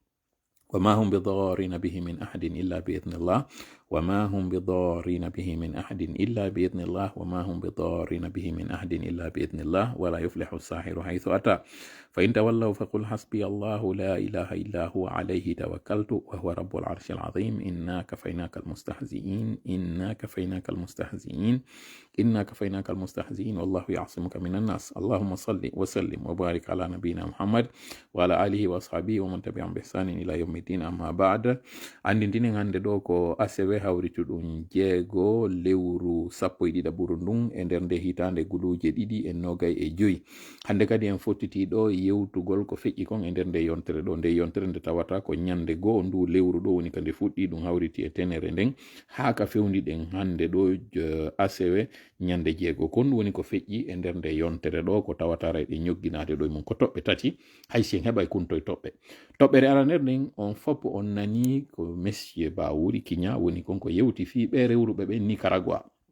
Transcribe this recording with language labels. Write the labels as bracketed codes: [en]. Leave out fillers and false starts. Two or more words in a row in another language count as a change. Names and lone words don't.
[ar] وما هم بضارين به من أحد إلا بإذن الله وما هم بضارين به من أحد إلا بإذن الله وما هم بضارين به من أحد إلا بإذن الله ولا يفلح الساحر حيث أتى فإن تولوا فقل حسبي الله لا إله إلا هو عليه توكلت وهو رب العرش العظيم إنا كفيناك المستهزئين إنا كفيناك المستهزئين إنا كفيناك المستهزئين والله يعصمك من الناس اللهم صل وسلم وبارك على نبينا محمد وعلى آله وأصحابه ومن تبعهم بإحسان إلى يوم الدين أما بعد andintinen [ff] hande ɗo ko asewe hawrituɗum jeego lewru sappo e ɗiɗa ɓuru ndun e nder nde hitande guluje ɗiɗi e nogay e joyi hande kadi en fottiti ɗo yewtugol ko feƴƴi kon e nder nde yontere ɗo nde yontere nde tawata ko ñande goo ndu lewru ɗo woni kadi fuɗɗi ɗum hawriti e tenere nden haa ka fewniɗen hande ɗo asewe ñande jeego kon ɗum woni ko feƴƴi e nder nde yontere ɗo ko tawata rayɗe ñogginade ɗo mum ko toɓɓe tati haysi en heɓay kuntoye toɓɓere araner nden on fop on nani ko monsieur Bawuri Kiña woni konko yewti fi ɓe rewruɓe ɓe Nicaragua